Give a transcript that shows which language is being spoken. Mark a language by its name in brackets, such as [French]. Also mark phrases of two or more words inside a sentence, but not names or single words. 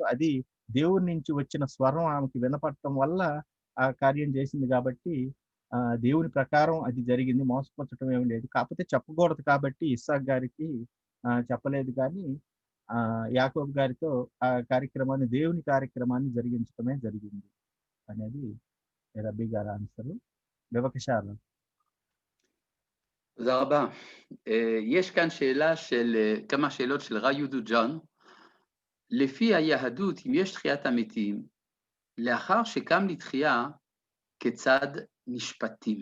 [Telugu] అది దేవుడి నుంచి వచ్చిన స్వరం ఆమెకి వినపడటం వల్ల ఆ కార్యం చేసింది. కాబట్టి దేవుని ప్రకారం అది జరిగింది, మోసపరచడం ఏమి లేదు. కాకపోతే చెప్పకూడదు కాబట్టి ఇస్సాకు గారికి చెప్పలేదు. కానీ యాకోబు గారితో ఆ కార్యక్రమాన్ని, దేవుని కార్యక్రమాన్ని జరిగించడమే జరిగింది అనేది רבי גר האנסר. [Hebrew] בבקשה. תודה רבה. יש כאן כמה שאלות של ראיודו ג'אן. לפי היהדות, אם יש תחיית המתים, לאחר שקם לתחייה, כיצד נשפטים?